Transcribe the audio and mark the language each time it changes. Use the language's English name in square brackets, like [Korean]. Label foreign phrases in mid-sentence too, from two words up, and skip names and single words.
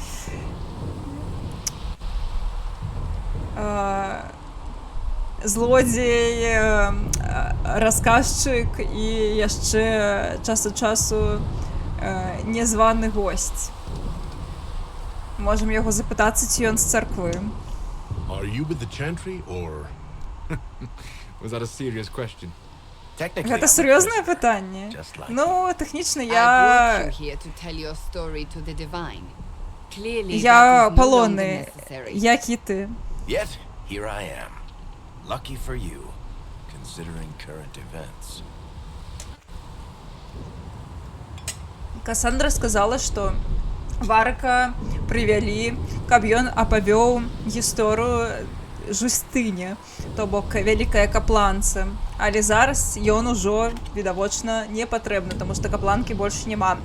[Belarusian] Злодзей, расказчык і яшчэ час ад часу незваны госць. Можам яго запытацца, ці ён з царквы. [English] Are you with the Chantry, or... Was that a serious question? Technically, [Belarusian] Гэта [English] I'm a [Belarusian] сур'ёзнае [English] prisoner, [Belarusian] пытанне. [English] just like [Belarusian] Ну, тэхнічна [English] I brought [Belarusian] я... [English] you here to tell your story to the divine. Clearly, [Belarusian] Я [English] that is no longer [Belarusian] палонны, [English] necessary. [Belarusian] як і ты. [English] Yet, here I am. Lucky for you, considering current events. [Belarusian] Касандра сказала, што Варыка прывялі, каб ён апавёў гісторыю Жустыне, то бок вялікая капланца. Але зараз ён ужо, відавочна, не патрэбны, таму што капланкі больш няма.